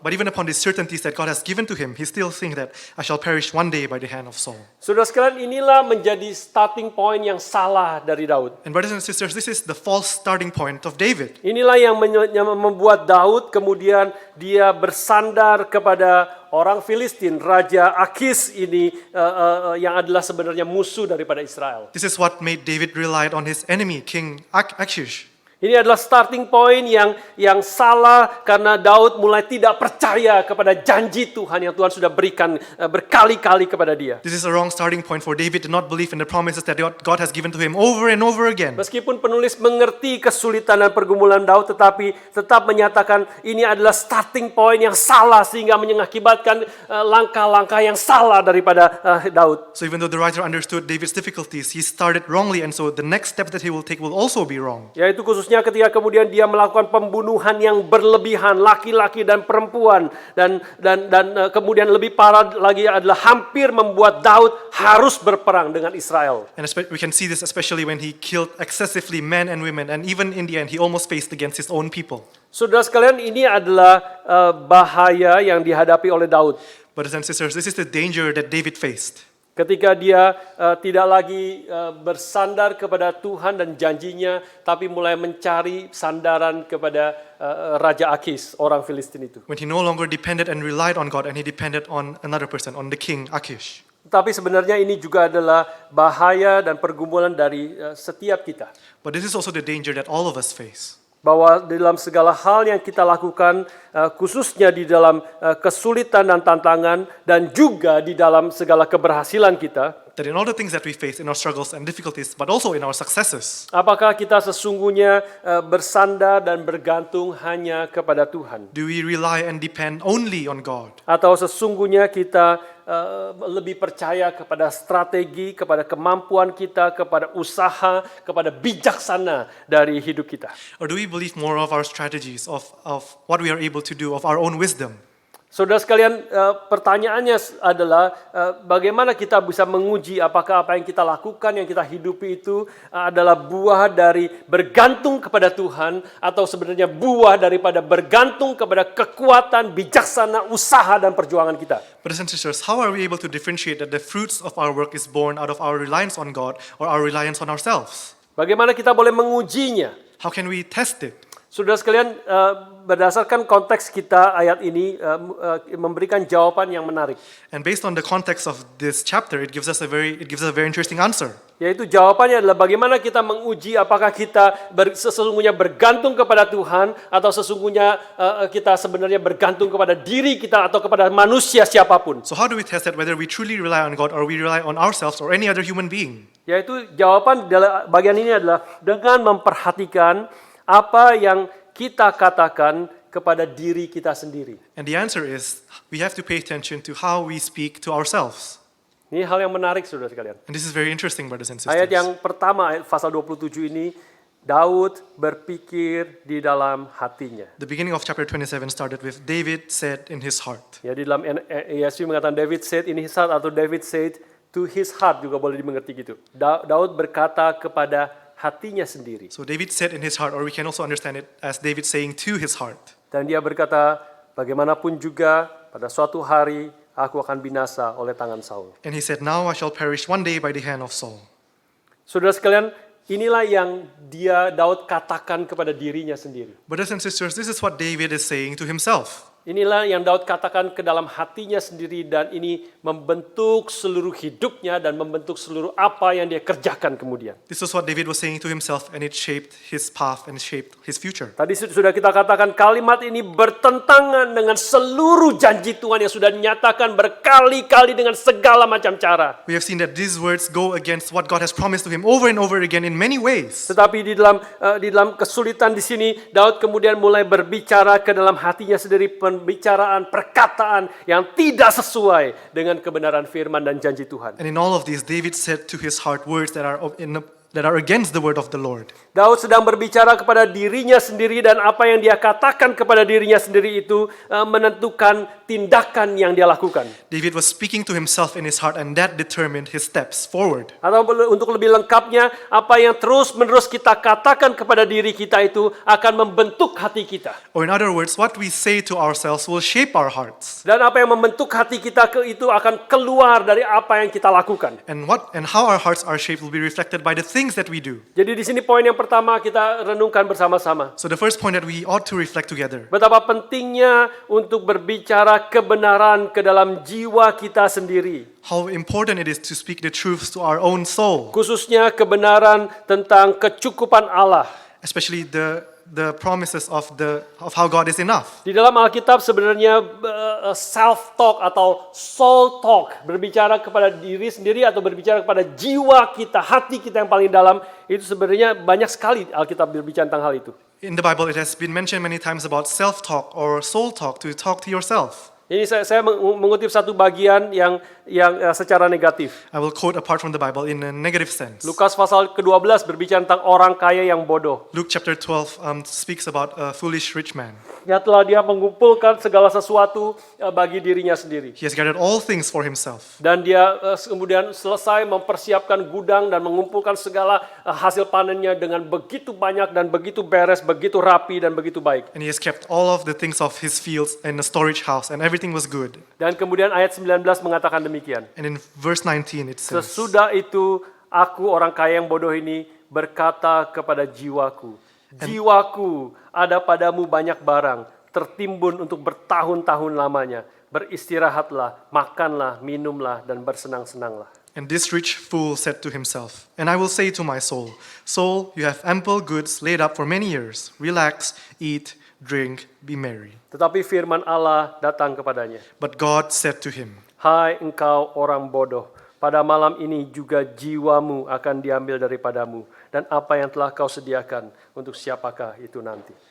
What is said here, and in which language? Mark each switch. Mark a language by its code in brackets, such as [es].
[en] upon the certainties that God has given to him, he still thinks that I shall perish one day by the hand of Saul. [id] Saudara sekalian, inilah menjadi [en] starting point [id] yang salah dari Daud. [en] And brothers and sisters, this is the false starting point of David. [id] Inilah yang membuat Daud kemudian dia bersandar kepada orang Filistin, Raja Akis ini yang adalah sebenarnya musuh daripada Israel. [en] This is what made David rely on his enemy, King Achish. [id] Ini adalah [en] starting point [id] yang salah karena Daud mulai tidak percaya kepada janji Tuhan yang Tuhan sudah berikan berkali-kali kepada dia. [en] This is a wrong starting point for David to not believe in the promises that God has given to him over and over again. [id] Meskipun penulis mengerti kesulitan dan pergumulan Daud, tetapi tetap menyatakan ini adalah [en] starting point [id] yang salah sehingga mengakibatkan langkah-langkah yang salah daripada Daud. [en] So even though the writer understood David's difficulties, he started wrongly, and so the next step that he will take will also be wrong. [id] Yaitu khususnya ketika kemudian dia melakukan pembunuhan yang berlebihan laki-laki dan perempuan dan kemudian lebih parah lagi adalah hampir membuat Daud harus berperang dengan Israel. [en] And we can see this especially when he killed excessively men and women, and even in the end he almost faced against his own people. [id] Saudara sekalian, ini adalah bahaya yang dihadapi oleh Daud. [en] Brothers and sisters, this is the danger that David faced. [id] Ketika dia tidak lagi bersandar kepada Tuhan dan janjinya, tapi mulai mencari sandaran kepada Raja Akis, orang Filistin itu. [en] When he no longer depended and relied on God, and he depended on another person, on the king Achish. [id] Tapi sebenarnya ini juga adalah bahaya dan pergumulan dari setiap kita. [en] But this is also the danger that all of us face. [id] Bahwa dalam segala hal yang kita lakukan, khususnya di dalam kesulitan dan tantangan, dan juga di dalam segala keberhasilan kita, [en] That in all the things that we face, in our struggles and difficulties, but also in our successes, [id] apakah kita sesungguhnya bersandar dan bergantung hanya kepada Tuhan? [en] do we rely and depend only on God? [id] Atau sesungguhnya kita lebih percaya kepada strategi, kepada kemampuan kita, kepada usaha, kepada bijaksana dari hidup kita? [en] Or do we believe more of our strategies, of what we are able to do, of our own wisdom? [id] Saudara sekalian, pertanyaannya adalah bagaimana kita bisa menguji apakah apa yang kita lakukan, yang kita hidupi itu adalah buah dari bergantung kepada Tuhan atau sebenarnya buah daripada bergantung kepada kekuatan, bijaksana, usaha dan perjuangan kita. [en] Brothers and sisters, how are we able to differentiate that the fruits of our work is born out of our reliance on God or our reliance on ourselves? [id] Bagaimana kita boleh mengujinya? [en] How can we test it? [id] Saudara sekalian, berdasarkan konteks kita ayat ini memberikan jawaban yang menarik. [en] And based on the context of this chapter, it gives us a very interesting answer. [id] Yaitu jawabannya adalah bagaimana kita menguji apakah kita sesungguhnya bergantung kepada Tuhan atau sesungguhnya kita sebenarnya bergantung kepada diri kita atau kepada manusia siapapun. [en] So how do we test that whether we truly rely on God or we rely on ourselves or any other human being? [id] Yaitu jawaban dalam bagian ini adalah dengan memperhatikan apa yang kita katakan kepada diri kita sendiri. [en] And the answer is we have to pay attention to how we speak to ourselves. [id] Ini hal yang menarik saudara sekalian. [en] And this is very interesting, brothers and [id] Ayat [en] sisters. [id] yang pertama, ayat pasal 27 ini, Daud berpikir di dalam hatinya. [en] The beginning of chapter 27 started with David said in his heart. [id] Ya, di dalam ESV mengatakan [en] David said in his heart [id] atau [en] David said to his heart [id] juga boleh dimengerti gitu. Daud berkata kepada hatinya sendiri. [en] So David said in his heart, or we can also understand it as David saying to his heart. [id] Dan dia berkata, bagaimanapun juga pada suatu hari aku akan binasa oleh tangan Saul. [en] And he said, now I shall perish one day by the hand of Saul. [id] Saudara sekalian, inilah yang Daud katakan kepada dirinya sendiri. [en] Brothers and sisters, this is what David is saying to himself. [id] Inilah yang Daud katakan ke dalam hatinya sendiri dan ini membentuk seluruh hidupnya dan membentuk seluruh apa yang dia kerjakan kemudian. [en] This is what David was saying to himself, and it shaped his path and shaped his future. [id] Tadi sudah kita katakan kalimat ini bertentangan dengan seluruh janji Tuhan yang sudah dinyatakan berkali-kali dengan segala macam cara. [en] We have seen that these words go against what God has promised to him over and over again in many ways. [id] Tetapi di dalam kesulitan di sini Daud kemudian mulai berbicara ke dalam hatinya sendiri pembicaraan, perkataan yang tidak sesuai dengan kebenaran firman dan janji Tuhan. [en] And in all of these, David said to his heart words that are against the word of the Lord. [id] Daud sedang berbicara kepada dirinya sendiri dan apa yang dia katakan kepada dirinya sendiri itu menentukan tindakan yang dia lakukan. [en] David was speaking to himself in his heart, and that determined his steps forward. [id] Atau untuk lebih lengkapnya, apa yang terus-menerus kita katakan kepada diri kita itu akan membentuk hati kita. [en] Or in other words, what we say to ourselves will shape our hearts. [id] Dan apa yang membentuk hati kita itu akan keluar dari apa yang kita lakukan. [en] And how our hearts are shaped will be reflected by the things that we do. [id] Jadi di sini poin yang pertama kita renungkan bersama-sama. [en] So the first point that we ought to reflect together. [id] Betapa pentingnya untuk berbicara kebenaran ke dalam jiwa kita sendiri. [en] How important it is to speak the truths to our own soul. [id] Khususnya kebenaran tentang kecukupan Allah. [en] Especially the promises of how God is enough. [id] Di dalam Alkitab sebenarnya [en] self talk [id] atau [en] soul talk, [id] berbicara kepada diri sendiri atau berbicara kepada jiwa kita, hati kita yang paling dalam, itu sebenarnya banyak sekali Alkitab berbicara tentang hal itu. [en] In the Bible, it has been mentioned many times about self-talk or soul talk, to talk to yourself. [id] Ini saya mengutip satu bagian yang secara negatif. [en] I will quote a part from the Bible in a negative sense. [id] Lukas pasal ke-12 berbicara tentang orang kaya yang bodoh. [en] Luke chapter 12 speaks about a foolish rich man. [id] Ya telah dia mengumpulkan segala sesuatu bagi dirinya sendiri. [en] He has gathered all things for himself. [id] Dan dia kemudian selesai mempersiapkan gudang dan mengumpulkan segala hasil panennya dengan begitu banyak dan begitu beres, begitu rapi dan begitu baik. [en] And he has kept all of the things of his fields in a storage house, and everything was good. [id] Dan kemudian ayat 19 mengatakan demikian. [en] And in verse 19 it says, [id] Sesudah itu aku orang kaya yang bodoh ini berkata kepada jiwaku, jiwaku, ada padamu banyak barang, tertimbun untuk bertahun-tahun lamanya. Beristirahatlah, makanlah, minumlah, dan bersenang-senanglah. [en] and this rich fool said to himself, and I will say to my soul, soul, you have ample goods laid up for many years. Relax, eat, drink, be merry. [id] Tetapi firman Allah datang kepadanya. [en] But God said to him, [id] Hai engkau orang bodoh, pada malam ini juga jiwamu akan diambil daripadamu, dan apa yang telah kau sediakan, untuk siapakah itu nanti?